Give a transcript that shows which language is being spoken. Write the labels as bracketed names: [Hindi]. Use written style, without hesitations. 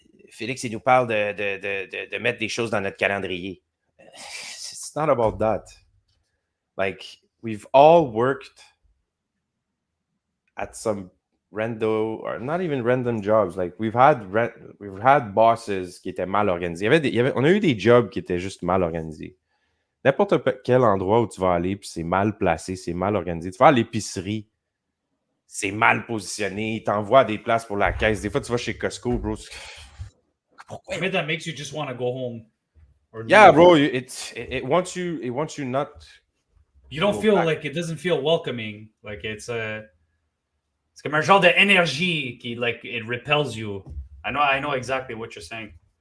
[French] Félix, il nous parle de mettre des choses dans notre calendrier. [English] It's not about that. Like, we've all worked at some random, or not even random jobs. Like, we've had bosses [French] qui étaient mal organisés. On a eu des jobs qui étaient juste mal organisés. N'importe quel endroit où tu vas aller, puis c'est mal placé, c'est mal organisé. Tu vas à l'épicerie, c'est mal positionné. Ils t'envoient à des places pour la caisse. Des fois, tu vas chez Costco, bro. Pourquoi? [English] I mean, that makes you just want to go home. Or yeah, bro. It wants you not. You don't feel back. Like it doesn't feel welcoming. Like it's [French] comme un genre d'énergie qui [English] like it repels you. I know exactly what you're saying.